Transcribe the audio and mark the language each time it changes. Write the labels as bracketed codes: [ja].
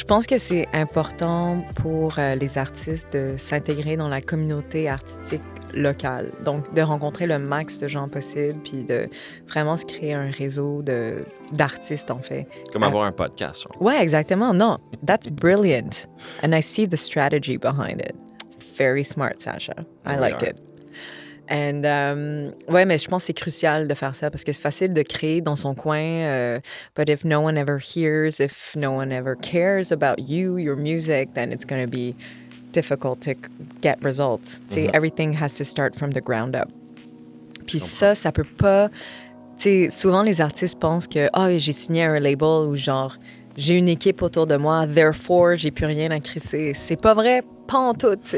[fr] Je pense que c'est important pour les artistes de s'intégrer dans la communauté artistique locale. Donc, de rencontrer le max de gens possible, puis de vraiment se créer un réseau d'artistes, en fait. Comme avoir un podcast, genre. Ouais, exactement. Non, [en] that's brilliant. And I see the strategy behind it. It's very smart, Sasha. I like it. [fr] And, ouais, mais je pense que c'est crucial de faire ça parce que c'est facile de créer dans son coin. [en] But if no one ever hears, if no one ever cares about you, your music, then it's going to be difficult to get results. [fr] Tu sais, [en] everything has to start from the ground up. [fr] Puis ça peut pas... Tu sais, souvent les artistes pensent que j'ai signé un label où genre j'ai une équipe autour de moi, therefore, j'ai plus rien à crisser. C'est pas vrai, pas en tout.